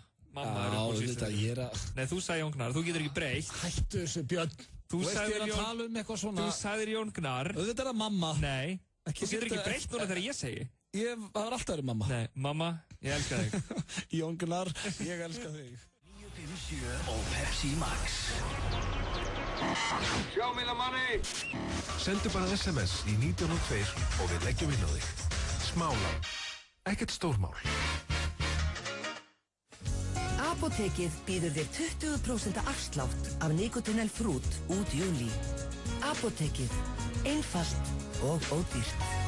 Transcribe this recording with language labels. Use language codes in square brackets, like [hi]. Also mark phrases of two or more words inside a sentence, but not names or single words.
[is] Mamma er uppáhalds Íslandingurinn. Nei, þú sagði Jón Gunnar, þú getur ekki breytt. Hættu þessu, Björn. Þú sagðir Jón Gunnar. Auðvitað er það mamma. Nei, þú getur ekki breytt núna þegar ég segi. Það var alltaf verið mamma. Nei, mamma, ég elska þig. Jón Gunnar, ég elska þig. 957 og Pepsi Max. [en] Show me the money! [is] Sendu bara SMS í 1902 og við leggjum inn á þig. Smálán. Ekkert stórmál. Apótekið býður þér 20% afslátt af Nicotinell Fruit út júlí. Apótekið. Einfalt og ódýrt.